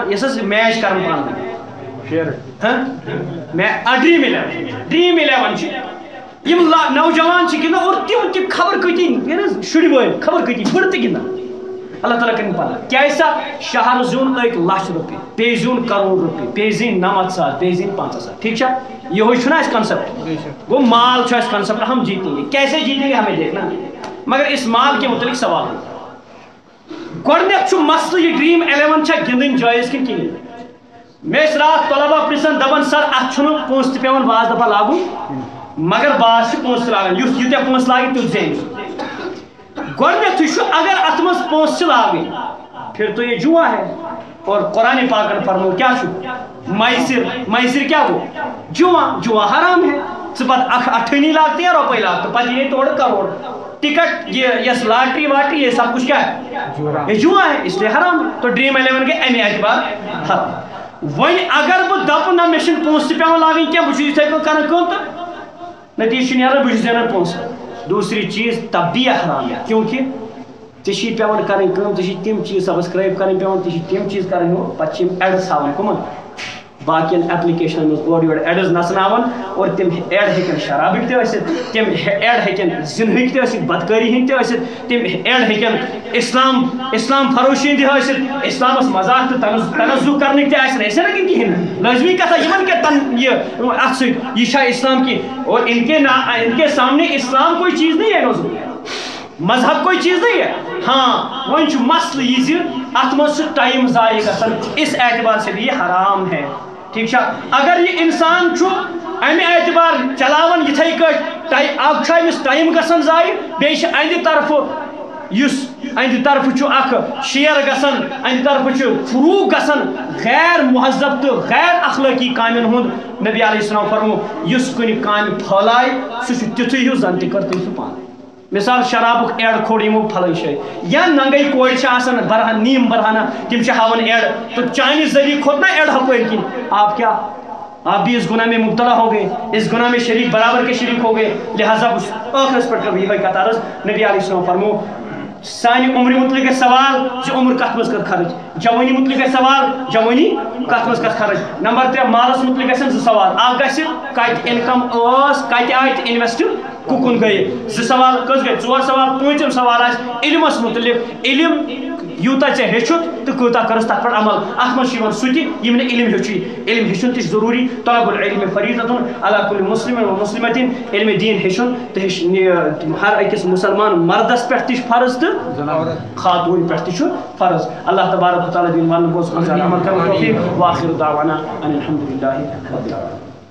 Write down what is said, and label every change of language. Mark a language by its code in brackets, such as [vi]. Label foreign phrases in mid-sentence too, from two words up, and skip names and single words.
[ks] یۄس حظ میچ کران پانہٕ ڈریم 11 چھِ یم نوجوان چھِ گِنٛدان اور تِم تہِ خبر کۭتِہۍ شُرۍ وٲلۍ خبر کۭتِہۍ بٔڑٕ تہِ گِنٛدان، اللہ تعالیٰ کرن پتہ کیٛازِ سا شہر زیوٗن 1 لچھ رۄپیہِ، بیٚیہِ زیوٗن کرور رۄپیہِ، بیٚیہِ زیٖنۍ 90,000، بیٚیہِ زیٖنۍ 50,000، ٹھیک چھا؟ یہوے چھُنہ اَسہِ کنسپٹ، گوٚو مال چھُ اَسہِ کنسپٹ، [ur] ہم جیتیں گے، کیسے جیتیں گے ہمیں دیکھنا، مگر اس مال کے متعلق سوال [ks] گۄڈنیٚتھ چھُ مسلہٕ یہِ ڈریم 11 چھا گِنٛدٕنۍ جٲیز کِنہٕ کِہیٖنۍ؟ مےٚ ٲسۍ راتھ طلبا پرژھان دپان سر اتھ چھُنہٕ پونٛسہٕ تہِ پیٚوان بعض دفعہ لاگُن، مگر بعض چھِ پونٛسہٕ تہِ لاگان، یُس یوٗتاہ پونٛسہٕ لاگہِ تیُتھ زینہِ، گۄڈنیٚتھٕے چھُ اگر اتھ منٛز پونٛسہٕ چھِ لاگٕنۍ [ur] پھر تو یہ جوا ہے. اور قرآن پاک نے [ks] فرمو کیا چھو [ur] میسر کیا وہ جوا حرام ہے. پتہ اٹھنی لاگتے ہیں روپے لاگتے پتہ یہ توڑ کروڑ ٹکٹ یہ لاٹری واٹری یہ سب کچھ کیا ہے یہ جوا ہے اس لیے حرام ہے. تو ڈریم 11 کے [ks] امی اعتبار [ur] حرام. [ks] ون اگر بہ دپ نہ مے چھن پونسہ پیوان لاگن کیا بہ یتھے کن کران کٲم تو نتیجہ نیران بہ چھُس دینان پونسہ. [ur] دوسری چیز تبدیع حرام ہے کیونکہ [ks] ژےٚ پیوان کرٕنۍ کٲم ژےٚ تِم چیز سبسکرائب کرٕنۍ پیوان ژےٚ تِم چیز کرٕنۍ ہُہ پتہٕ چھِ یِم ایڈس ہاوان کٕمن باقین ایپلکیشن منٛز اورٕ یورٕ ایڈز نژناوان اور تِم ایڈ ہیٚکن شرابٕکۍ تہِ ٲسِتھ تِم ایڈ ہیٚکن زِنہٕکۍ تہِ ٲسِتھ بدکٲری ہٕنٛدۍ تہِ ٲسِتھ تِم ایڈ ہیٚکن اسلام فروشی ہٕنٛدۍ ٲسِتھ اسلامس مذاق تہٕ تنزُع کرنٕکۍ تہِ آسن ایسے نہٕ کِہیٖنۍ نہٕ لٲزمی کتھا یِمن کیٛاہ یہِ اتھ سۭتۍ یہِ چھا [ur] اسلام کی اور ان کے سامنے اسلام کوئی چیز نہیں ہے [ks] مذہب کوئی چیز نہیں ہے. ہاں وۄنۍ چھُ مسلہٕ یہِ زِ اتھ منٛز چھُ ٹایم ضایع گژھان [ur] اس اعتبار سے بھی یہ حرام ہے. [ks] ٹھیک چھا اگر یہ انسان چھُ امہِ اعتبار چلاوان یِتھے کٲٹھۍ اکھ چھُ أمِس ٹایم گژھان ضایع بیٚیہِ چھِ اَنٛدِ طرفہٕ یُس اَنٛدِ طرفہٕ چھُ اکھ شیر گژھان اَنٛدِ طرفہٕ چھُ فروغ گژھان غیر مہذب تہٕ غیر اخلٲقی کامٮ۪ن ہُنٛد. نبی علیہ السلام فرمو یُس کُنہِ کامہِ پھٲلایہِ سُہ چھُ تیُتھُے ہیوٗ زن تہِ کٔر تٔمۍ سُہ پانے. مثال شرابُک ایڈ کھوڑ یِمو پھلٲنۍ جایہِ یا ننگے کورِ چھِ آسان برہان نیم برہانہ تِم چھِ ہاوان ایڈ تو چانہِ ذریعہ کھوٚت نا ایڈ ہپٲرۍ کِنۍ [ur] آپ کیا آپ بھی اس گناہ میں مبتلا ہو گئے اس گناہ میں شریک برابر کے شریک ہو گئے. [ks] لہٰذا ٲخرس پٮ۪ٹھ کٔر یِہوٚے کتھ عرض نبی علیہ السلام فرمو سانہِ عمرِ متعلق گژھِ سوال زِ عمر کتھ منٛز کٔر خرٕچ. جوٲنی متعلق گژھِ سوال جوٲنی کتھ منٛز کٔر خرٕچ. نمبر 3 مالس متعلق گژھن 2 سوال اکھ گژھِ کتہِ انکم ٲس کتہِ آیہِ تہٕ انویسٹ کُکُن گٔیے. 2 سوال کٔژ گٔے 4 سوال. 5م سوال آسہِ علمس متعلق علم یوٗتاہ ژےٚ ہیٚچھُتھ تہٕ کۭژاہ کٔرٕس تتھ پٮ۪ٹھ عمل. اتھ منٛز چھُ یِوان سُہ تہِ یِم نہٕ علم ہیٚچھُے. علم ہیٚچھُن تہِ چھُ ضروٗری. [ar] طلب العلم فریٖضتُن علی کُلہِ مُسلِمٍ و مُسلِمَتِن. [ks] علمِ دیٖن ہیٚچھُن تہٕ ہر أکِس مُسلمان مردس پٮ۪ٹھ تہِ چھُ فرض تہٕ خاتوٗن پٮ۪ٹھ تہِ چھُ فرض. اللہ تبارک و تعالیٰ دِیِن وننہٕ بوزنہٕ عمل کرن توفیٖق. [ar] وآخر دعوانا ان الحمدُ للہ رب العالمین.